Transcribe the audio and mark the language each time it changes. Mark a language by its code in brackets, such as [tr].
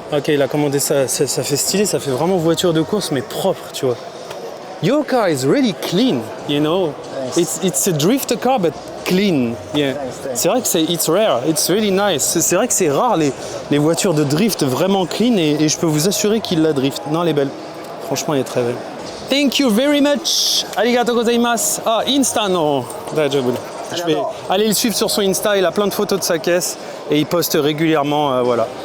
[fr] Ok, il a commandé ça, ça fait stylé, ça fait vraiment voiture de course mais propre, tu vois. [en] Your car is really clean, you know. It's a drift car but clean. Yeah. Thanks. [fr] C'est vrai que [en] it's rare, it's really nice. [fr] C'est vrai que c'est rare les voitures de drift vraiment clean et je peux vous assurer qu'il la drift. Non, elle est belle. Franchement, elle est très belle. [en] Thank you very much. [ja] Arigato gozaimasu. [en] Ah, [ja] Insta no. Daijoubu. [fr] Je vais aller le suivre sur son Insta, il a plein de photos de sa caisse et il poste régulièrement, voilà.